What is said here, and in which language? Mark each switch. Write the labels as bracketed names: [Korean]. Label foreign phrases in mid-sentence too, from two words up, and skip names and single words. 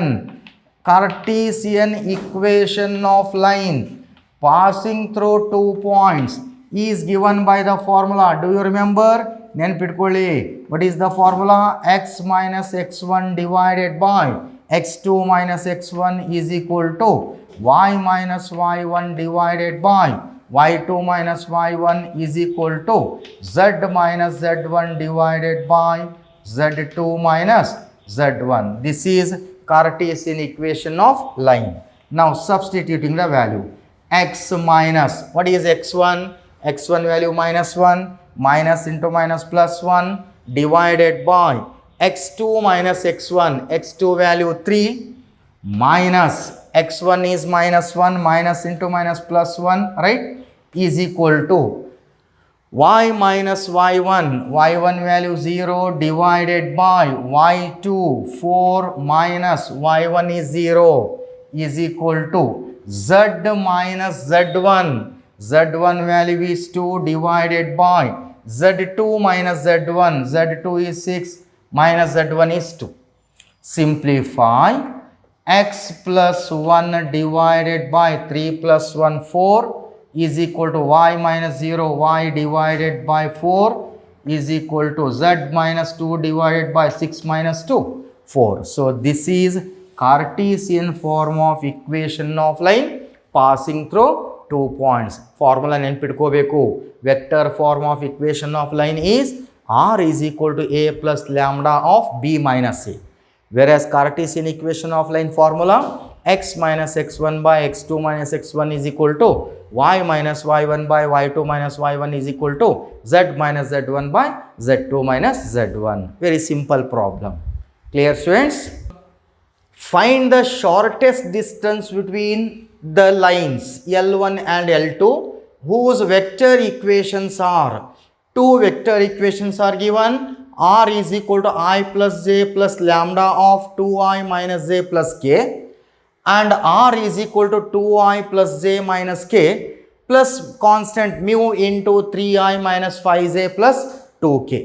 [English] Cartesian equation of line passing through 2 points is given by the formula. Do you remember? ನೆನಪಿಟ್ಕೊಳ್ಳಿ. What is the formula? X minus x1 divided by x2 minus x1 is equal to y minus y1 divided by y2 minus y1 is equal to z minus z1 divided by z2 minus z1. This is Cartesian equation of line. Now substituting the value, x minus, what is x1? x1 value -1, minus into minus plus 1 divided by x2 minus x1, x2 value 3 minus x1 is -1, minus into minus plus 1, right, is equal to y minus y1, y1 value 0 divided by y2 4 minus y1 is 0 is equal to z minus z1, z1 value is 2 divided by z2 minus z1, z2 is 6 minus z1 is 2. Simplify x plus 1 divided by 3 plus 1 4 is equal to y minus 0, y divided by 4 is equal to z minus 2 divided by 6 minus 2, 4. So this is Cartesian form of equation of line passing through 2 points. [Kannada] Formula ನೆನಪಿಟ್ಕೋಬೇಕು. [English] Vector form of equation of line is r is equal to a plus lambda of b minus a. Whereas Cartesian equation of line formula, x minus x1 by x2 minus x1 is equal to y minus y1 by y2 minus y1 is equal to z minus z1 by z2 minus z1. Very simple problem. Clear, students? Find the shortest distance between the lines L1 and L2 whose vector equations are, two vector equations are given, r is equal to I plus j plus lambda of 2i minus j plus k, and r is equal to 2i plus j minus k plus constant mu into 3i minus 5j plus 2k.